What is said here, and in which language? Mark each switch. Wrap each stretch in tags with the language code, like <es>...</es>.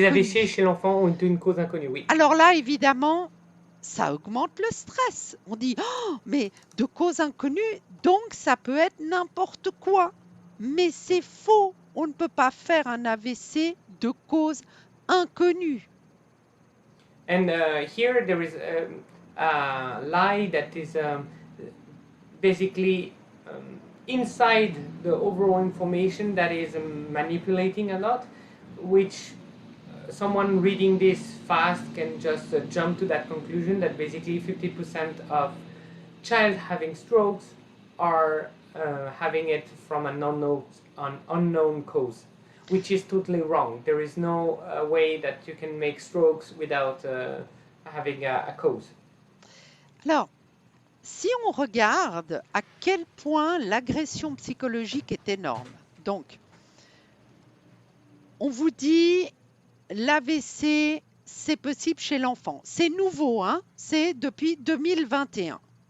<fr>Les AVC chez l'enfant ont une cause inconnue, oui. Alors là, évidemment, ça augmente le stress. On dit, oh, mais de cause inconnue, donc ça peut être n'importe quoi. Mais c'est faux. On ne peut pas faire un AVC de cause inconnue.</fr> <en>And here there is a lie that is basically inside the overall information that is manipulating a lot, which someone reading this fast can just jump to that conclusion that basically 50% of child having strokes are having it from an unknown cause, which is totally wrong. There is no way that you can make strokes without having a cause.</en> <fr>Alors, si on regarde à quel point l'agression psychologique est énorme, donc, on vous dit l'AVC, c'est possible chez l'enfant. C'est nouveau, hein? C'est depuis 2021.</fr>